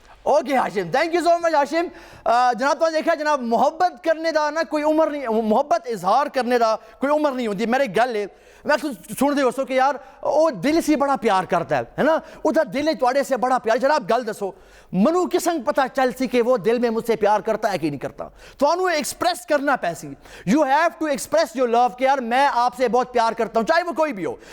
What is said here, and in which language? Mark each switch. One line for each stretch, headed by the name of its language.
English: Okay Hashim, thank you so much Hashim.
Punjabi: جناب تو دیکھا جناب محبت کرنے دا نا کوئی عمر نہیں, محبت اظہار کرنے دا کوئی عمر نہیں ہوتی. میرے گل ہے میں سن دے ہو کہ یار وہ دل سے بڑا پیار کرتا ہے نا, ادھر دل تواڈے سے بڑا پیار. جناب گل دسو منو کسنگ پتہ چل سی کہ وہ دل میں مجھ سے پیار کرتا ہے کہ نہیں کرتا. تو انہوں ایکسپریس کرنا پیسی.
English: you have to express your love
Urdu: کہ یار میں آپ سے بہت پیار کرتا ہوں, چاہے وہ کوئی بھی ہو.